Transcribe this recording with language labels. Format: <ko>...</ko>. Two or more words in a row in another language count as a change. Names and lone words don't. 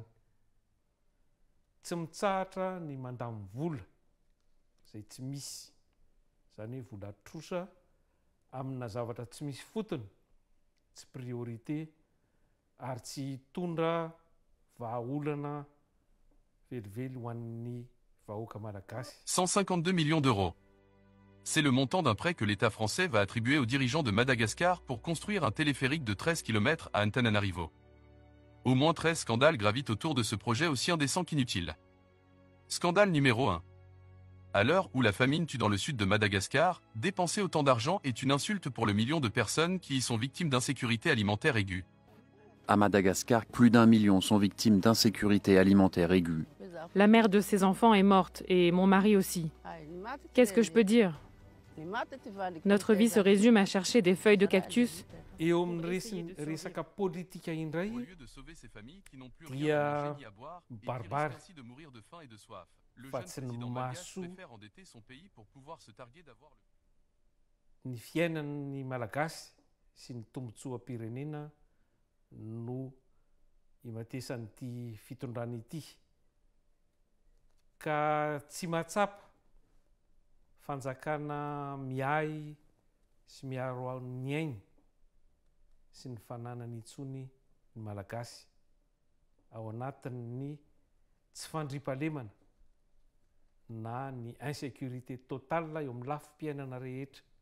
<mg>Tsy mitsahatra ny mandamy vola zay tsy misy, zany hoe vola trosa amina zavatra tsy misy fotony, tsy priorité ary tsy hitondra vahaolana velively ho an'ny vahoaka malagasy.</mg> <fr>152 millions d'euros. C'est le montant d'un prêt que l'État français va attribuer aux dirigeants de Madagascar pour construire un téléphérique de 13 km à Antananarivo. Au moins 13 scandales gravitent autour de ce projet aussi indécent qu'inutile. Scandale numéro 1. À l'heure où la famine tue dans le sud de Madagascar, dépenser autant d'argent est une insulte pour le million de personnes qui y sont victimes d'insécurité alimentaire aiguë. À Madagascar, plus d'1 million sont victimes d'insécurité alimentaire aiguë. La mère de ses enfants est morte et mon mari aussi. Qu'est-ce que je peux dire? Notre vie se résume à chercher des feuilles de cactus.</fr> <mg>Eo amin'ny resaka politika indray</mg> <fr>Au lieu de sauver ces familles qui n'ont plus rien</fr> <mg>dia</mg> <fr>à manger ni à boire et qui barbare. risquent ainsi de mourir de faim et de soif, le</fr> <mg>Fa</mg> <fr>jeune</fr> <mg>tsy ny</mg> <fr>président malgache</fr> <mg>maso</mg> <fr>préfère endetter son pays pour pouvoir se targuer d'avoir le...</fr> <mg>ny fiainan'ny malagasy sy ny tombotsoam-pirenena no imatesan'ity fitondrana ity. Ka tsy mahatsapa fanjakana miay sy miaro ny ainy sy ny fananany intsony ny malagasy ao anatin'ny tsy fandriampahalemana na ny</mg> <fr>insécurité totale</fr> <mg>eo amin'ny lafim-piainana rehetra.</mg>